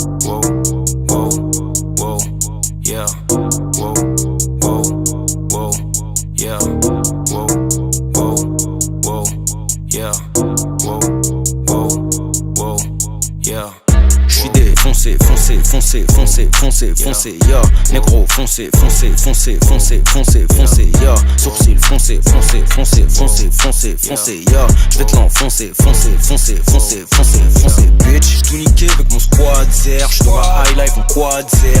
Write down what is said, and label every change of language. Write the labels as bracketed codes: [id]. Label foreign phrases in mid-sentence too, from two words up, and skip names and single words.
[fr] whoa, whoa, whoa, yeah, whoa, whoa, whoa, yeah, whoa, whoa, whoa, yeah, whoa, whoa, whoa, yeah. J'suis défoncé, foncé, foncé, foncé, foncé, foncé, ya. Négro, foncé, foncé, foncé, foncé, foncé, foncé, ya. Sourcil, foncé, foncé, foncé, foncé, foncé, foncé, ya. J'vais te l'enfoncer, foncé, foncé, foncé, foncé, foncé, bitch. J'suis tout niqué avec mon squad zer. J'suis dans la [en] high life [fr] en quad zer.